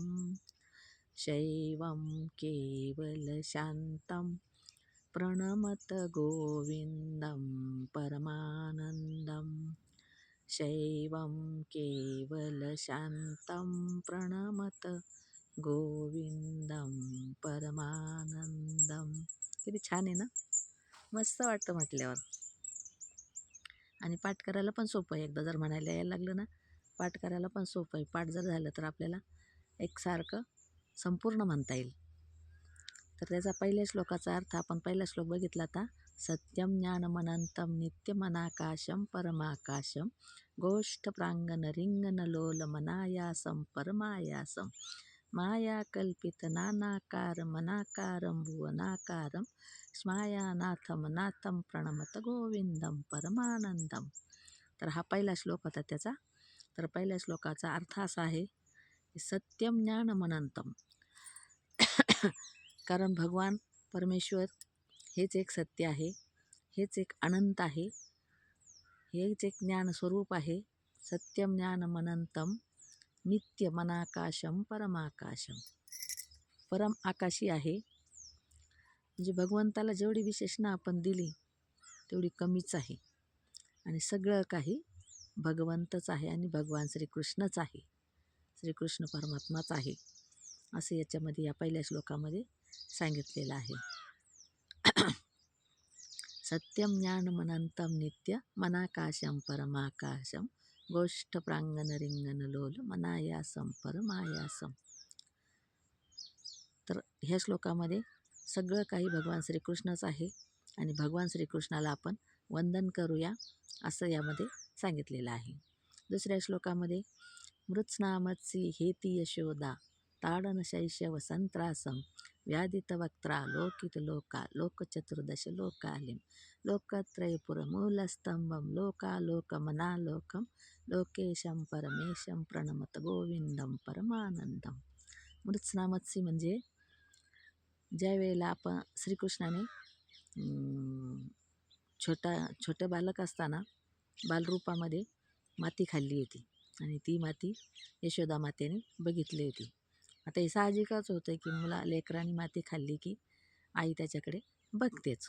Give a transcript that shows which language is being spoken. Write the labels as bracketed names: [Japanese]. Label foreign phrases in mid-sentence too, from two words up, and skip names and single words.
[Sanskrit] शैवं केवलशान्तं प्रणमत गोविन्दं परमानन्दं. शैवं केवलशान्तं प्रणमत गोविन्दं परमानन्दं. [Marathi] किती छान आहे ना, मस्त वाटतं म्हटल्यावर. आणि पाठ करायला पण सोपं आहे. एकदा जर म्हणायला यायला लागलं ना, पाठ करायला पण सोपं आहे. पाठ जर झालं तर आपल्याला एकसारखं संपूर्ण म्हणता येईल. तर त्याचा पहिल्या श्लोकाचा अर्थ आपण पहिला श्लोक बघितला आता. [Sanskrit] सत्यम ज्ञानमनंतं नित्यमनाकाशं परमाकाशं गोष्ठप्रांगण रिंगणलोलमनायासं परमायासं. मायाकल्पितनानाकारमनाकारं भुवनाकारं स्मायानाथमनाथं प्रणमत गोविंदं परमानंदं. [Marathi] तर हा पहिला श्लोक होता त्याचा. तर पहिल्या श्लोकाचा अर्थ असा आहे की [Sanskrit] सत्यम ज्ञानमनंतं. [Marathi] कारण भगवान परमेश्वर हेच एक सत्य आहे, हेच एक अनंत आहे, हेच एक ज्ञानस्वरूप आहे. [Sanskrit] सत्यम ज्ञानमनंतं नित्यमनाकाशं परमाकाशं. [Marathi] परम आकाशी आहे. म्हणजे भगवंताला जेवढी विशेषणं आपण दिली तेवढी कमीच आहे. आणि सगळं काही भगवंतच आहे आणि भगवान श्रीकृष्णच आहे, श्रीकृष्ण परमात्माच आहे, असं याच्यामध्ये या पहिल्या श्लोकामध्ये सांगितलेलं आहे. [Sanskrit] सत्यम ज्ञानमनंतं नित्य मनाकाशं परमाकाशं गोष्ठप्रांगण रिंगणलोल मनायासं परमायासं. [Marathi] तर ह्या श्लोकामध्ये सगळं काही भगवान श्रीकृष्णच आहे आणि भगवान श्रीकृष्णाला आपण वंदन करूया असं यामध्ये सांगितलेलं आहे. दुसऱ्या श्लोकामध्ये [Sanskrit] मृत्स्नामत्सी हेती यशोदा ताडन शैशव संत्रासं व्याधितवक्त्रा लोकितलोका लोकचतुर्दश लोकालिं लोकत्रयपुरमूलस्तंभं लोकालोकमनालोकं लोकेशं परमेशं प्रणमत गोविंदं परमानंदं. [Marathi] मृत्स्नामत्सी म्हणजे ज्या वेळेला आपण श्रीकृष्णाने छोटं बालक असताना बालरूपामध्ये माती खाल्ली होती आणि ती माती यशोदा मातेने बघितली होती. आता हे साहजिकच होतं की लेकराने माती खाल्ली की आई त्याच्याकडे बघतेच.